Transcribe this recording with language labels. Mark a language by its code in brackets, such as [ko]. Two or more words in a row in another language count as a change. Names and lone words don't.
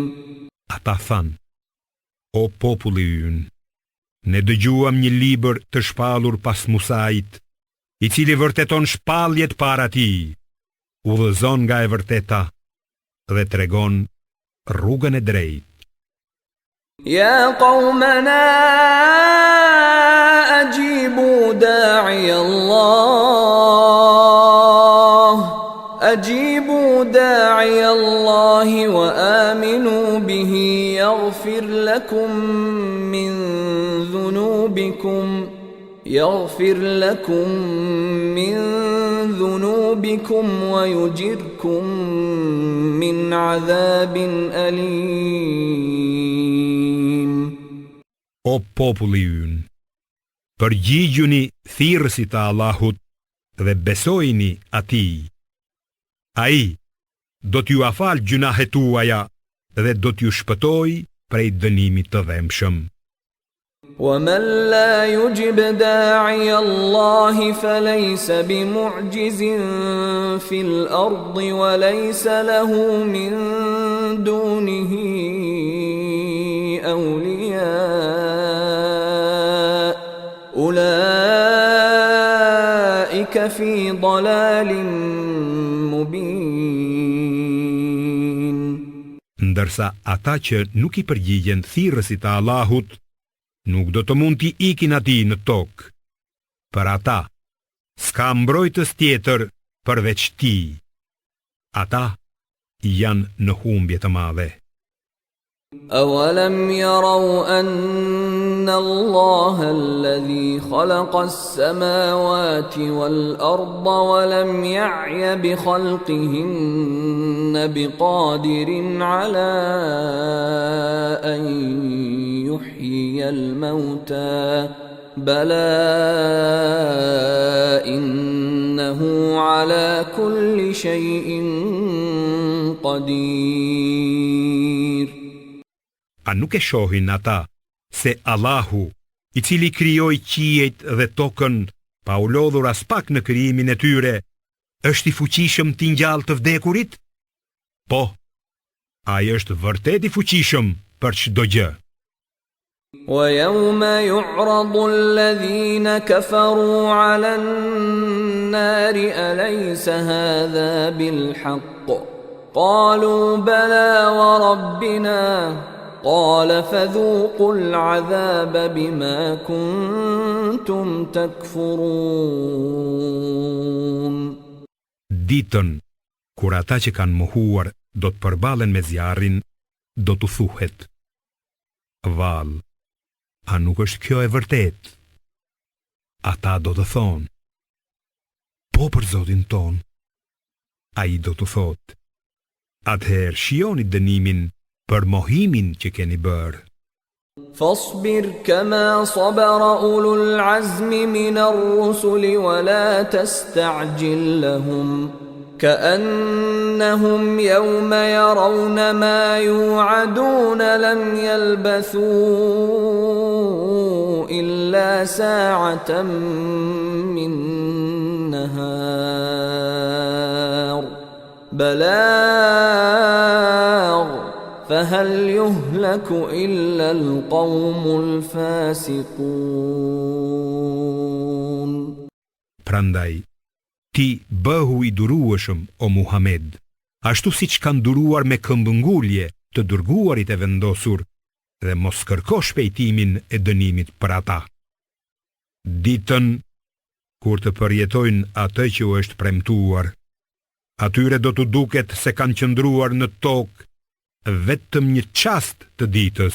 [sq] Ata than: O populli ynë, ne dëgjuam një libër të shpallur pas Musait, I cili vërteton shpalljet para tij, udhëzon nga e vërteta dhe tregon rrugën e drejtë. [ar] يا قومنا أجيبوا داعي الله وآمنوا به يغفر لكم من ذنوبكم ويجركم من عذاب أليم. [sq] O populli ynë, përgjigjuni thirrësit të Allahut dhe besojini atij. Ai do t'ju afal gjunahet tuaja dhe do t'ju shpëtoj prej dënimit të dhemshëm. [ar] ومن لا يجب داعي الله فليس بمعجز في الأرض وليس له من دونه أولياء أولئك في ضلال مبين. [sq] Ndërsa ata që nuk I përgjigjen thirrësit të Allahut nuk do të mund t'i ikin atij në tokë. Për ata s'ka mbrojtës tjetër përveç tij. Ata janë në humbje të madhe. [ar] أولم يروا أن الله الذي خلق السماوات والأرض ولم يعي بخلقهن بقادر على أن يحيي الموتى بلى إنه على كل شيء قدير. [sq] A nuk e shohin ata se Allahu, i cili krijoi qiejt dhe tokën pa u lodhur as pak në krijimin e tyre, është i fuqishëm t'i ngjallë të vdekurit? Po, ai është vërtet i fuqishëm për çdo gjë. [ar] ويوم يعرض الذين كفروا على النار أليس هذا بالحق قالوا بلى وربنا قال فذوقوا العذاب بما كنتم تكفرون. [sq] Ditën kur ata që kanë mohuar do të përballen me zjarrin, do t'u thuhet: Vall, a nuk është kjo e vërtet? Ata do të thonë: Po për Zotin ton. Ai do të thotë: Atëherë shijoni dënimin për mohimin që keni bërë. [ar] فاصبر كما صبر أولو العزم من الرسل ولا تستعجل لهم كأنهم يوم يرون ما يوعدون لم يلبثوا إلا ساعة من نهار بلاغ فهل يهلك إلا القوم الفاسقون. [sq] Prandaj, ti bëhu i durueshëm, o Muhammed, ashtu siç kanë duruar me këmbëngulje të dërguarit e vendosur, dhe mos kërko shpejtimin e dënimit për ata. Ditën kur të përjetojnë atë që u është premtuar, atyre do të duket se kanë qëndruar në tokë vetëm një çast të ditës.